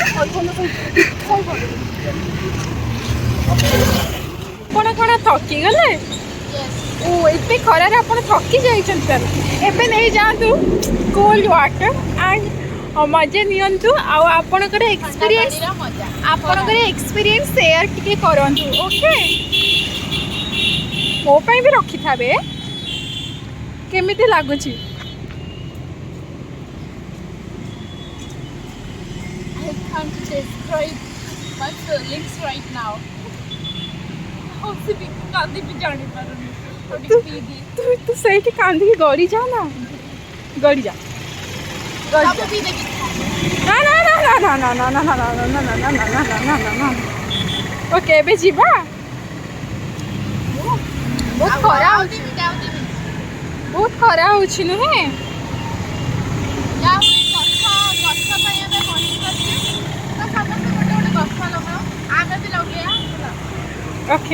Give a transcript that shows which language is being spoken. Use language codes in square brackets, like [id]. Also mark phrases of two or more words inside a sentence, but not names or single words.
[or] ଆପଣ କ'ଣ ଥକିଗଲେ ଓ ଏତେ ଖରାରେ ଆପଣ ଥକି ଯାଇଛନ୍ତି ତାହେଲେ ଏବେ ନେଇଯାଆନ୍ତୁ [en] cold water and [or] ମଜା ନିଅନ୍ତୁ ଆଉ ଆପଣଙ୍କର [en] experience share [or] ଟିକେ କରନ୍ତୁ ଓକେ ମୋ ପାଇଁ ବି ରଖିଥାବେ କେମିତି ଲାଗୁଛି [en] I can't describe my feelings right now. [or] ତୁ ସେଇଠି କାନ୍ଦିକି ଗଡ଼ି ଯା ନା ଗଡ଼ି ଯା ଓକେ ଏବେ ଯିବା ବହୁତ ଖରା ହଉଛି ନୁହେଁ ଓକେ